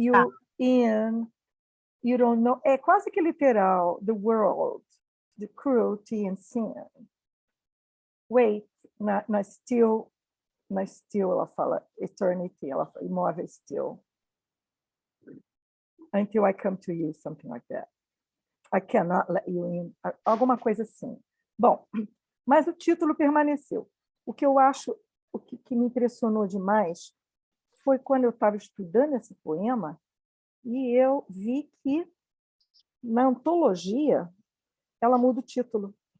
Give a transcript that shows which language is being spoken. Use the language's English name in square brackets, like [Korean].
[English] you in. You don't know. [Portuguese] É quase que literal. [English] The world, the cruelty and sin. [Portuguese] Wait, na still ela fala eternity, ela fala imóvel still. [English] Until I come to you, something like that. I cannot let you in. [Portuguese] Alguma coisa assim. Bom, mas o título permaneceu. O que eu acho, o que me impressionou demais foi quando eu estava estudando esse poema e eu vi que na antologia ela muda o título.